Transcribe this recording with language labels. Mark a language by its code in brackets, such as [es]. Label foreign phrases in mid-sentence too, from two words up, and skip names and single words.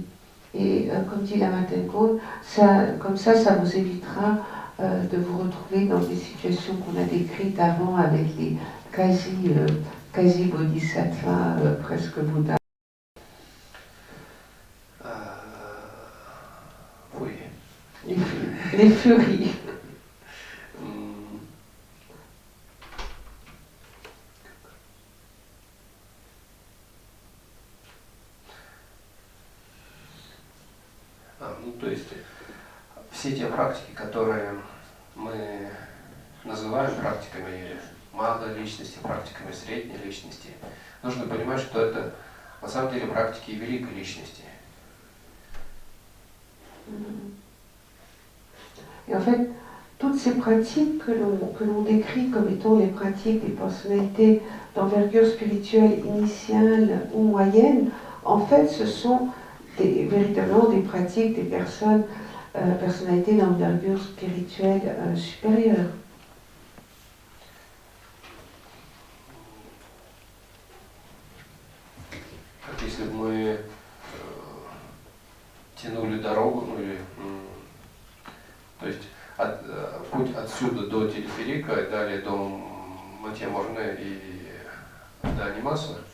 [fr] Et comme dit Lama Tenko, comme ça vous évitera de vous retrouver dans des situations qu'on a décrites avant avec les quasi bodhisattvas, presque Bouddha. Oui. Les furies. [ru] То есть все те практики, которые мы называем практиками малой личности, практиками средней личности, нужно понимать, что это на самом деле практики великой личности. [fr] Et en fait, toutes ces pratiques que l'on décrit comme étant les pratiques des personnalités d'envergure spirituelle initiale ou moyenne, en fait, ce sont véritablement des pratiques des personnalités d'envergure spirituelle supérieure. [ru] Если бы мы тянули дорогу, то есть путь отсюда до телеферика, и далее до Матья-Морне и до Анимаса,